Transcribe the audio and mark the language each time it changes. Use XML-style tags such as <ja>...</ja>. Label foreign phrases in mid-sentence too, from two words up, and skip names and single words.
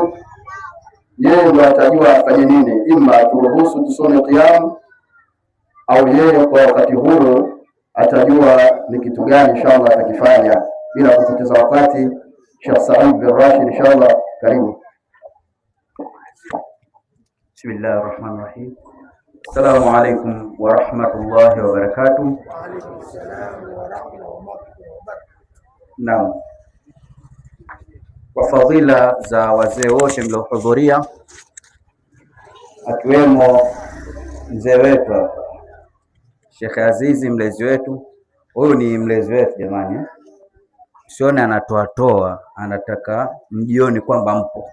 <sw>Yeye ndo atajua afanye nini, ima turuhusu tusome qiyam au yeye kwa wakati huu atajua ni kitu gani inshallah atakifanya. Bila kupoteza wakati, Sheikh Said bin Rashid inshallah, karibu.</sw> <ar>بسم الله الرحمن الرحيم. السلام عليكم ورحمة الله وبركاته. وعليكم السلام ورحمة الله وبركاته.</ar> <sw>Naam. Kwa fadhila za wazee wote mliohudhuria, akiwemo mzee wetu hapa Sheikh Azizi, mlezi wetu. Huyu ni mlezi wetu jamani, sione anatoa, anataka mjioni kwamba mpo.</sw>